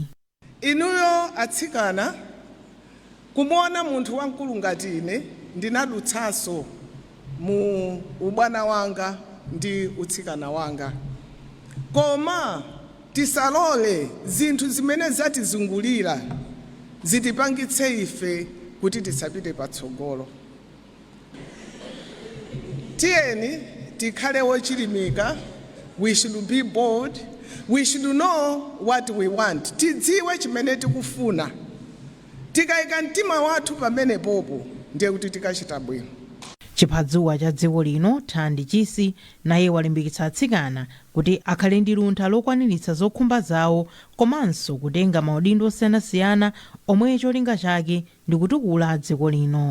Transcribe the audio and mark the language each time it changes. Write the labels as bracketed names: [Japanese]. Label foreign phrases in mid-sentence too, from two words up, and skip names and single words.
[Nyanja] Inuyo atsikana kumuona munthu wamkulu ngati ine ndinadutsanso mu ubwana wanga ndi utsikana wanga. Koma tisalole zinthu zimene zatizungulira zitipangitse ife kuti tisapite patsogolo. Tiyeni tikhale wochilimika. [English] We should be bold. We should know what we want. [Nyanja] Tidziwe chimene tikufuna. Tikayika mtima wathu pamene popo ndiye kuti tikachita bwino. Chiphadziwa cha dziko lino Thandi Chisi naye walimbikitsa atsikana kuti akhale ndi luntha lokwaniritsa zokhumba zawo komanso kutenga maudindo osiyanasiyana omwe cholinga chake ndi kutukula dziko lino.